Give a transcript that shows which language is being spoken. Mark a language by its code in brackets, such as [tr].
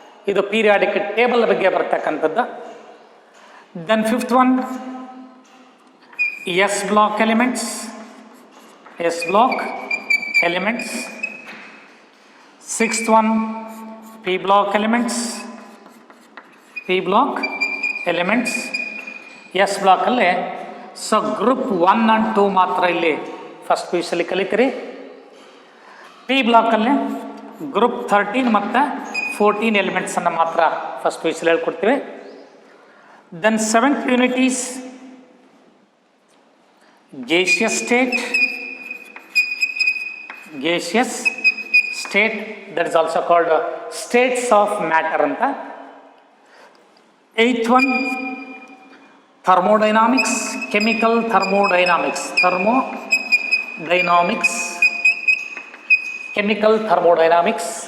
[kn] ಇದು periodic table ಬಗ್ಗೆ ಬರ್ತಕ್ಕಂಥದ್ದು. [en] Then fifth one, S block elements. S block elements. Sixth one, P block elements. P block elements. [kn] S block ಅಲ್ಲಿ so group 1 and 2 ಮಾತ್ರ ಇಲ್ಲಿ first PUCಯಲ್ಲಿ ಕಲಿತೀರಿ. P ಬ್ಲಾಕಲ್ಲಿ group 13 ಮತ್ತು 14 ಎಲಿಮೆಂಟ್ಸನ್ನು ಮಾತ್ರ first PUCಯಲ್ಲಿ ಹೇಳ್ಕೊಡ್ತೀವಿ. [en] Then 7th unit is gaseous state. Gaseous state, that is also called states of matter ಅಂತ. 8th one, thermodynamics, chemical thermodynamics. Thermodynamics, chemical thermodynamics.